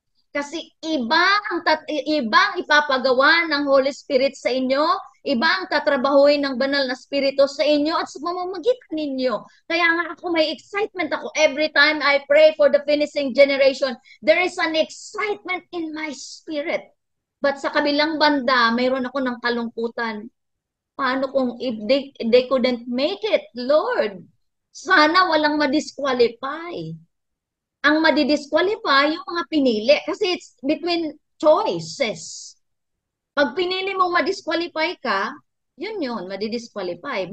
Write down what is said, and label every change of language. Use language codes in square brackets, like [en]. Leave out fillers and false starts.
[tl] Kasi ibang ipapagawa ng Holy Spirit sa inyo, ibang tatrabahuin ng banal na spirito sa inyo at sa pamamagitan ninyo. Kaya nga ako may excitement ako [en] every time I pray for the finishing generation. There is an excitement in my spirit. [tl] But sa kabilang banda, mayroon ako ng kalungkutan. Paano kung [en] if they couldn't make it, Lord? [tl] Sana walang ma-disqualify. Ang madidisqualify yung mga pinili kasi [en] it's between choices. [tl] Pag pinili mong madisqualify ka, yun, madidisqualify.